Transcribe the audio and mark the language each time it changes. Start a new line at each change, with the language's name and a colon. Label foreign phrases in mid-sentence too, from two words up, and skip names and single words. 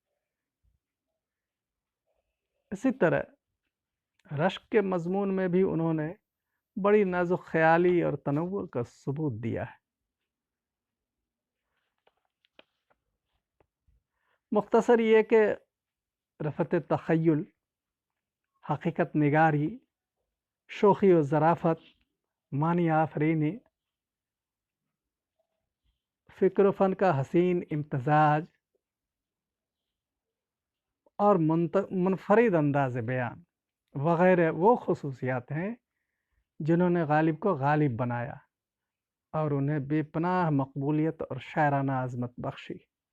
Urdu: اسی طرح رشک کے مضمون میں بھی انہوں نے بڑی نازک خیالی اور تنوع کا ثبوت دیا ہے. مختصر یہ کہ رفت تخیل، حقیقت نگاری، شوخی و ظرافت، معنی آفرینی، فکر و فن کا حسین امتزاج اور منفرد انداز بیان وغیرہ وہ خصوصیات ہیں جنہوں نے غالب کو غالب بنایا اور انہیں بے پناہ مقبولیت اور شاعرانہ عظمت بخشی.